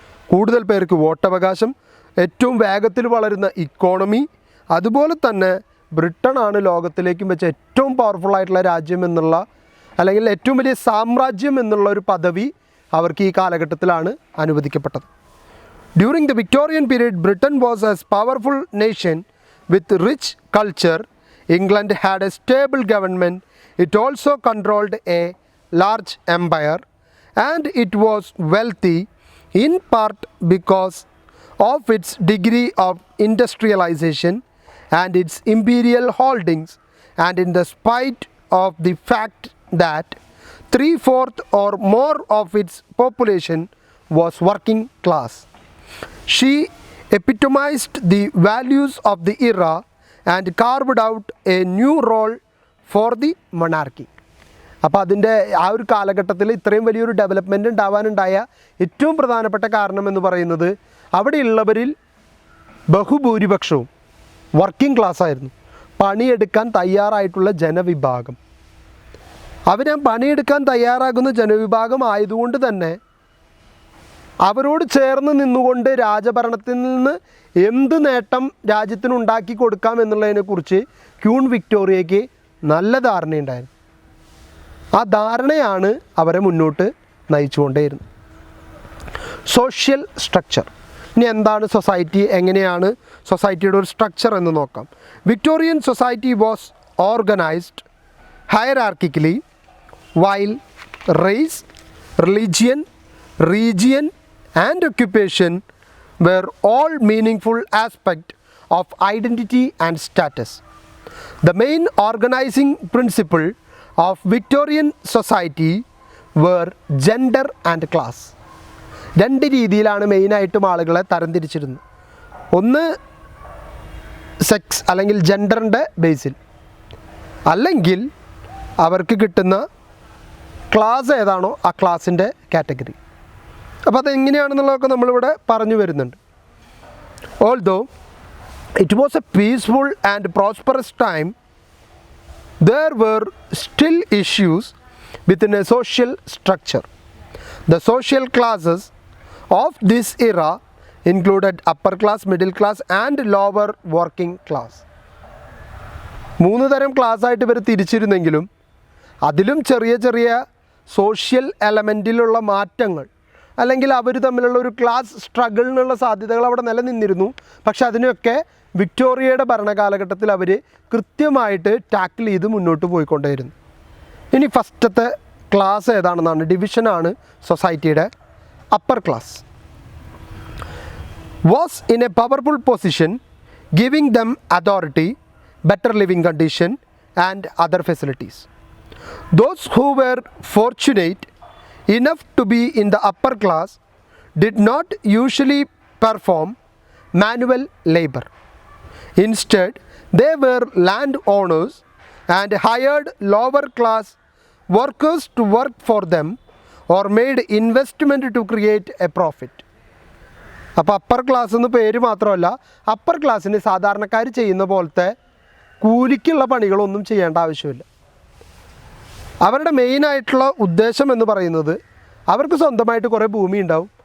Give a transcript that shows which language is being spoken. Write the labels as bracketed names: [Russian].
[Malayalam] കൂടുതൽ പേർക്ക് വോട്ടവകാശം, ഏറ്റവും വേഗത്തിൽ വളരുന്ന ഇക്കോണമി, അതുപോലെ തന്നെ ബ്രിട്ടനാണ് ലോകത്തിലേക്കും വെച്ച ഏറ്റവും പവർഫുള്ളായിട്ടുള്ള രാജ്യം എന്നുള്ള, അല്ലെങ്കിൽ ഏറ്റവും വലിയ സാമ്രാജ്യം എന്നുള്ള ഒരു പദവി അവർക്ക് ഈ കാലഘട്ടത്തിലാണ് അനുവദിക്കപ്പെട്ടത്. [English] During the Victorian period Britain was a powerful nation with rich culture. England had a stable government. It also controlled a large empire, and it was wealthy in part because of its degree of industrialization and its imperial holdings, and in the spite of the fact that 3/4 or more of its population was working class. She epitomized the values of the era and carved out a new role for the monarchy. [Malayalam] അപ്പോൾ അതിൻ്റെ ആ ഒരു കാലഘട്ടത്തിൽ ഇത്രയും വലിയൊരു development ഉണ്ടാവാനുണ്ടായ ഏറ്റവും പ്രധാനപ്പെട്ട കാരണം എന്ന് പറയുന്നത് അവിടെയുള്ളവരിൽ ബഹുഭൂരിപക്ഷവും വർക്കിംഗ് ക്ലാസ് ആയിരുന്നു. പണിയെടുക്കാൻ തയ്യാറായിട്ടുള്ള ജനവിഭാഗം. അവർ പണിയെടുക്കാൻ തയ്യാറാകുന്ന ജനവിഭാഗം ആയതുകൊണ്ട് തന്നെ അവരോട് ചേർന്ന് നിന്നുകൊണ്ട് രാജഭരണത്തിൽ നിന്ന് എന്ത് നേട്ടം രാജ്യത്തിനുണ്ടാക്കി കൊടുക്കാം എന്നുള്ളതിനെക്കുറിച്ച് ക്യൂൺ വിക്ടോറിയയ്ക്ക് നല്ല ധാരണയുണ്ടായിരുന്നു. ആ ധാരണയാണ് അവരെ മുന്നോട്ട് നയിച്ചുകൊണ്ടേയിരുന്നത്. Social structure. ഇനി എന്താണ് സൊസൈറ്റി, എങ്ങനെയാണ് സൊസൈറ്റിയുടെ ഒരു സ്ട്രക്ചർ എന്ന് നോക്കാം. [English] Victorian society was organized hierarchically while race, religion, region and occupation were all meaningful aspects of identity and status. The main organizing principle of Victorian society were gender and class. [Malayalam] രണ്ട് രീതിയിലാണ് മെയിനായിട്ടും ആളുകളെ തരംതിരിച്ചിരുന്നത്. ഒന്ന് സെക്സ് അല്ലെങ്കിൽ ജെൻഡറിൻ്റെ ബേസിൽ, അല്ലെങ്കിൽ അവർക്ക് കിട്ടുന്ന ക്ലാസ് ഏതാണോ ആ ക്ലാസിൻ്റെ കാറ്റഗറി. അപ്പോൾ അതെങ്ങനെയാണെന്നുള്ളതൊക്കെ നമ്മളിവിടെ പറഞ്ഞു വരുന്നുണ്ട്. [English] Although it was a peaceful and prosperous time, there were still issues within a social structure. The social classes of this era included upper class, middle class and lower working class. [Malayalam] 3 തരം ക്ലാസ്സായിട്ട് ഇവർ തിരിച്ചിരുന്നെങ്കിലും അതിലും ചെറിയ ചെറിയ social എലമെൻറ്റിലുള്ള മാറ്റങ്ങൾ അല്ലെങ്കിൽ അവർ തമ്മിലുള്ള ഒരു class സ്ട്രഗിളിനുള്ള സാധ്യതകൾ അവിടെ നിലനിന്നിരുന്നു. പക്ഷെ അതിനൊക്കെ വിക്ടോറിയയുടെ ഭരണകാലഘട്ടത്തിൽ അവർ കൃത്യമായിട്ട് ടാക്കിൾ ചെയ്ത് മുന്നോട്ട് പോയിക്കൊണ്ടേയിരുന്നു. ഇനി ഫസ്റ്റത്തെ ക്ലാസ് ഏതാണെന്നാണ്, ഡിവിഷനാണ് സൊസൈറ്റിയുടെ. [English] Upper class was in a powerful position, giving them authority, better living condition and other facilities. Those who were fortunate enough to be in the upper class did not usually perform manual labor. Instead, they were landowners and hired lower class workers to work for them or made investment to create a profit. [Malayalam] അപ്പോൾ upper class എന്ന് പേര് മാത്രമല്ല, upper ക്ലാസ്സിന് സാധാരണക്കാർ ചെയ്യുന്ന പോലത്തെ കൂലിക്കുള്ള പണികളൊന്നും ചെയ്യേണ്ട ആവശ്യമില്ല. അവരുടെ മെയിനായിട്ടുള്ള ഉദ്ദേശം എന്ന് പറയുന്നത് അവർക്ക് സ്വന്തമായിട്ട് കുറേ ഭൂമി ഉണ്ടാവും.